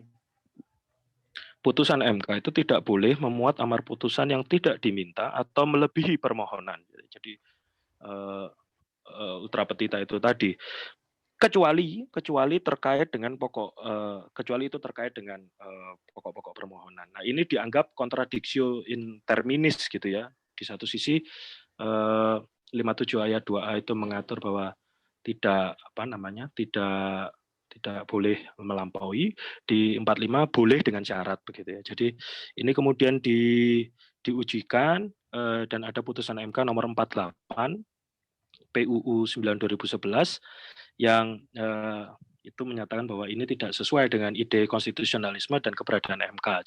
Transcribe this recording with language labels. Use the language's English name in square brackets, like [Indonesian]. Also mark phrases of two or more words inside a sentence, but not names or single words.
[Indonesian] Putusan MK itu tidak boleh memuat amar putusan yang tidak diminta atau melebihi permohonan. Jadi [Latin] ultra petita [Indonesian] itu tadi kecuali terkait dengan kecuali itu terkait dengan pokok-pokok permohonan. Nah, ini dianggap [Latin] contradictio in terminis [Indonesian] gitu ya. Di satu sisi 57 ayat 2A itu mengatur bahwa tidak tidak boleh melampaui, di 45 boleh dengan syarat begitu ya. Jadi ini kemudian diujikan dan ada putusan MK nomor 48 PUU 9 2011 yang itu menyatakan bahwa ini tidak sesuai dengan ide konstitusionalisme dan keberadaan MK.